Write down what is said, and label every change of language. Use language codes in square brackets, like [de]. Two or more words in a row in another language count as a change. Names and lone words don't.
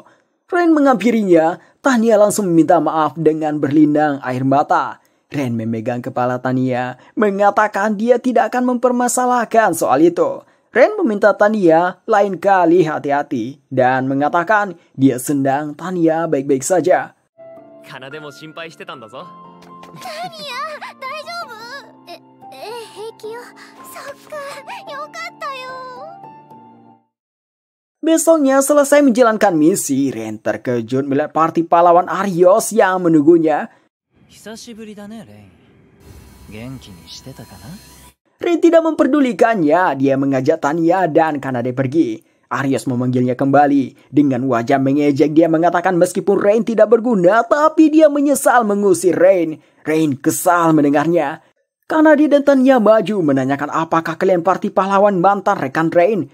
[id] Ren menghampirinya, Tanya langsung meminta maaf dengan berlinang air mata. Ren memegang kepala Tanya, mengatakan dia tidak akan mempermasalahkan soal itu. Ren meminta Tanya lain kali hati-hati dan mengatakan dia senang Tanya baik-baik saja. [ja] カナデも心配してたんだぞ. Tanya, 大丈夫？平気よ. そっか、良かったよ. [id] Besoknya selesai menjalankan misi, Ren terkejut melihat parti pahlawan Aryos yang menunggunya. [ja] 久しぶりだね、レン. 元気にしてたかな? [id] Ren tidak memperdulikannya, dia mengajak Tanya dan Kanade pergi. Aryos memanggilnya kembali. Dengan wajah mengejek dia mengatakan meskipun Ren tidak berguna, tapi dia menyesal mengusir Ren. Ren kesal mendengarnya. Kanade dan Tanya maju menanyakan apakah kalian parti pahlawan mantan rekan Rain.